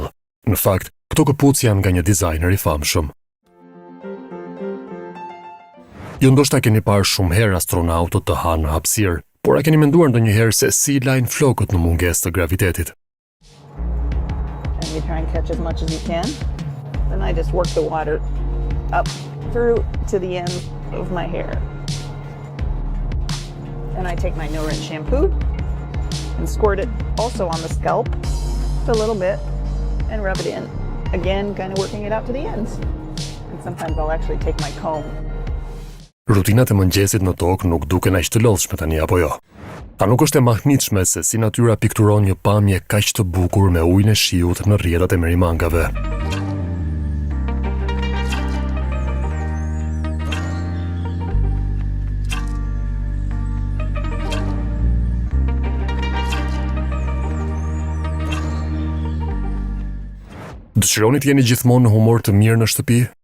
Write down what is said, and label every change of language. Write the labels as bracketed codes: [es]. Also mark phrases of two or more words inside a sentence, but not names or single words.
[sq] Në fakt, këto këpucë janë nga një dizajner i famshëm. Ju ndoshta keni parë shumë herë astronautët të hanë në hapësirë, por a keni menduar ndonjëherë se si lajnë flokët në mungesë të gravitetit? [en] And you try and catch as much as you can. Then I just work the water up through to the end of my hair. And I take my no-rinse shampoo and squirt it also on the scalp a little bit and rub it in. Again, kind of working it out to the ends. And sometimes I'll actually take my comb. [sq] Rutinat e mëngjesit në tokë nuk duken aq të lodhshme tani apo jo? Ta nuk është e mahnitshme se si natyra pikturon një pamje kaq të bukur me ujin e shiut në rrjetat e merimangave. Dëshironi të jeni gjithmonë në humor të mirë në shtëpi?